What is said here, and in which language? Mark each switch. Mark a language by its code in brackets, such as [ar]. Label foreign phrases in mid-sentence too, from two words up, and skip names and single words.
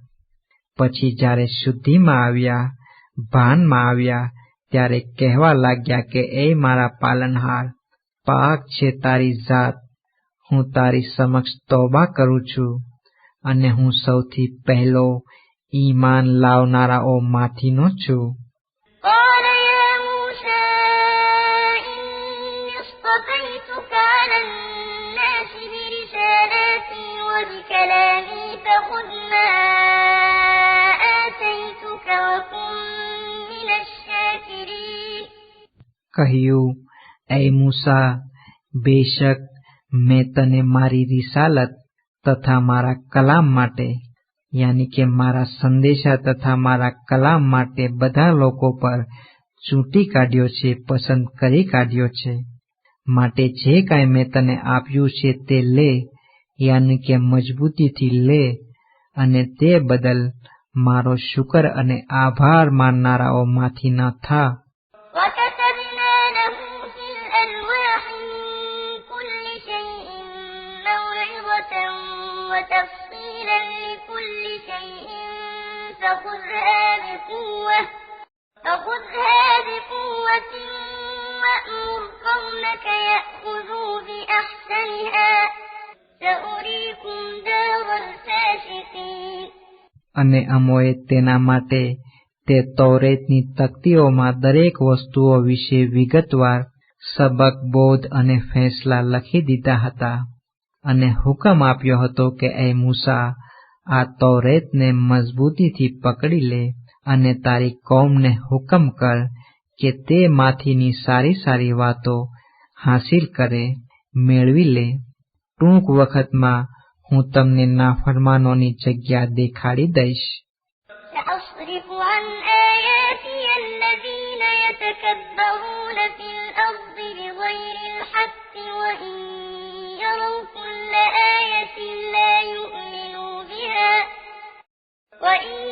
[gu] પછી જ્યારે શુદ્ધિમાં આવ્યા, ભાનમાં આવ્યા, ત્યારે કહેવા લાગ્યા કે એ મારા પાલનહાર, પાક છે તારી જાત, હું તારી સમક્ષ તોબા કરું છું, અને હું સૌથી પહેલો ઈમાન લાવનારાઓ માંથીનો છું. [ar] قَالَ يَا مُوسَىٰ إِنِّي اصْطَفَيْتُكَ عَلَى النَّاسِ بِرِسَالَاتِي وَبِكَلَامِي فَخُذْ مَا آتَيْتُكَ وَكُن مِّنَ الشَّاكِرِينَ. [gu] કહ્યું, એ મૂસા, બેશક મેં તને મારી રિસાલત તથા મારા કલામ માટે, યાની કે મારા સંદેશા તથા મારા કલામ માટે બધા લોકો પર ચૂંટી કાઢ્યો છે, પસંદ કરી કાઢ્યો છે. માટે જે કાંઈ મેં તને આપ્યું છે તે લે, યાની કે મજબૂતીથી લે, અને તે બદલ મારો શુકર અને આભાર માનનારાઓમાંથી ન થા. [ar] وكتبنا له في الألواح من كل شيء موعظة وتفصيلا لكل شيء فخذها بقوة وأمر قومك يأخذوا بأحسنها سأريكم دار الفاسقين. [gu] અને અમોએ તેના માટે તે તૌરેતની તખ્તીઓમાં દરેક વસ્તુઓ વિશે વિગતવાર સબક, બોધ અને ફેંસલા લખી દીધા હતા. અને હુકમ આપ્યો હતો કે એ મૂસા, આ તૌરેતને મજબૂતીથી પકડી લે અને તારી કૌમને હુકમ કર કે તે માંથીની સારી સારી વાતો હાંસિલ કરે, મેળવી લે. ટૂંક વખતમાં હું તમને નાફરમાનોની જગ્યા દેખાડી દઈશ. [ar] سأصرف عن آياتي الذين يتكبرون في الأرض بغير الحق وإن يروا كل آية لا يؤمنوا بها وإن